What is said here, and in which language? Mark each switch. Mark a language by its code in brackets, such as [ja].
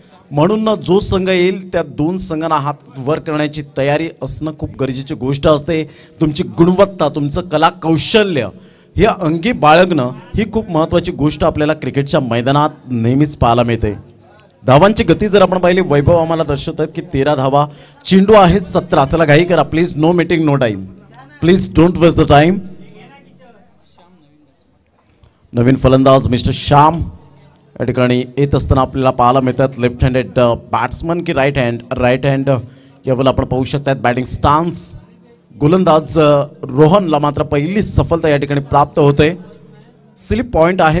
[mr] म्हणून जो संघ येईल त्या दोन संघांना हात वर करण्याची तयारी असणं खूप गरजेची गोष्ट असते. तुमची गुणवत्ता, तुमचं कला कौशल्य हे अंगी बाळगणं ही खूप महत्त्वाची गोष्ट आपल्याला क्रिकेटच्या मैदानात नेहमीच पाहायला मिळते. धावांची गती जर आपण पाहिली, वैभव आम्हाला दर्शवत आहेत की 13 धावा, चेंडू आहे 17. चला घाई करा [en] Please, no meeting no time, please don't waste the time. [mr] नवीन फलंदाज मिस्टर श्याम या ठिकाणी येत असताना आपल्याला पाहायला मिळतात. लेफ्ट हँडेड बॅट्समन की राईट हँड यावेळेला आपण पाहू शकतात. बॅटिंग स्टान्स गोलंदाज रोहनला मात्र पहिली सफलता या ठिकाणी प्राप्त होते. स्लिप पॉईंट आहे.